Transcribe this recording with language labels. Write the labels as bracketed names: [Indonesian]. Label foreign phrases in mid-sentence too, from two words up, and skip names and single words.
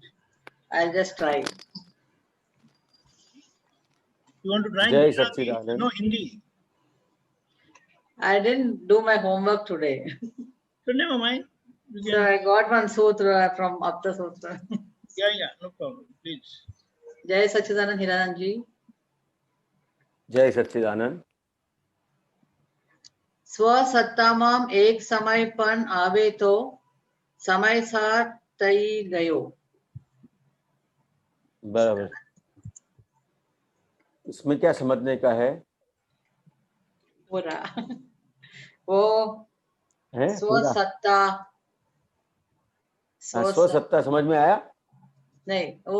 [English] I'll just try. You want to try [Hindi] जय [English] Gujarati? [Hindi] सच्चिदानंद। [English] No, Hindi. I didn't do my homework today. So never mind. You So can, I got one sutra from Apta Sutra. yeah, no problem. Please. [Hindi] जय सच्चिदानंद हीरानंद जी. जय सच्चिदानंद। [Gujarati] સ્વસત્તામાં એક સમય પણ આવે તો સમય સાર થઈ ગયો. [Hindi] बराबर। इसमें क्या समझने का है? पूरा वो है पूरा? स्वसत्ता हाँ, स्वसत्ता समझ में आया? नहीं वो